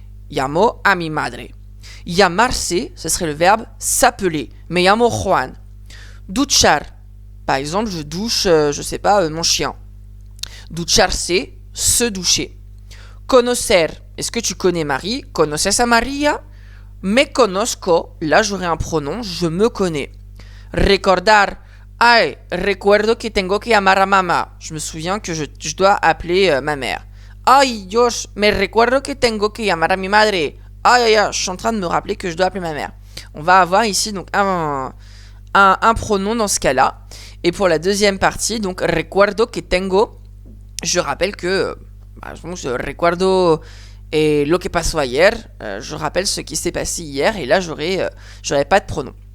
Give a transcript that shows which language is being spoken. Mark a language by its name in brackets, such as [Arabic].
[Spanish] Llamo a mi madre. Llamarse, [French] ça serait le verbe s'appeler. [Spanish] Me llamo Juan. [French] Duchar, par exemple, je douche, mon chien. Ducharse, se doucher. Conocer, est-ce que tu connais Marie? [Spanish] Conoces a Maria? Me conozco, [French] là j'aurai un pronom, je me connais. [Spanish] Recordar, ay, recuerdo que tengo que llamar a mamá. [French] Je me souviens que je dois appeler ma mère. [Spanish] Ay, Dios, me recuerdo que tengo que llamar a mi madre. [French] Aïe, je suis en train de me rappeler que je dois appeler ma mère. On va avoir ici donc un pronom dans ce cas-là. Et pour la deuxième partie, donc [Spanish] recuerdo que tengo, [French] je rappelle que je [Spanish] recuerdo lo que pasó ayer, [French] je rappelle ce qui s'est passé hier, et là j'aurai pas de pronom.